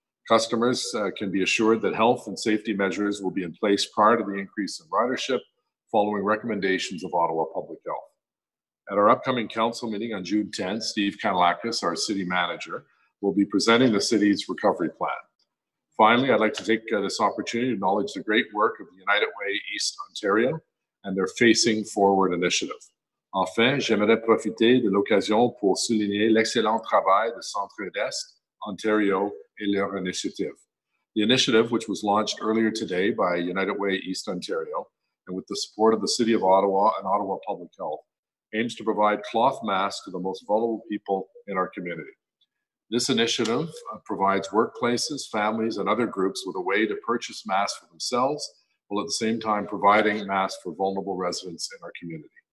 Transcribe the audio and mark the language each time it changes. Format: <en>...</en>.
<en>Customers can be assured that health and safety measures will be in place prior to the increase in ridership, following recommendations of Ottawa Public Health. At our upcoming council meeting on June 10th, Steve Kanalakis, our city manager, will be presenting the city's recovery plan. Finally, I'd like to take this opportunity to acknowledge the great work of the United Way East Ontario and their Facing Forward initiative.</en> <fr>Enfin, j'aimerais profiter de l'occasion pour souligner l'excellent travail de Centre-Est, Ontario, et leur initiative.</fr> <en>The initiative, which was launched earlier today by United Way East Ontario, and with the support of the City of Ottawa and Ottawa Public Health, aims to provide cloth masks to the most vulnerable people in our community. This initiative provides workplaces, families, and other groups with a way to purchase masks for themselves, while at the same time providing masks for vulnerable residents in our community.</en>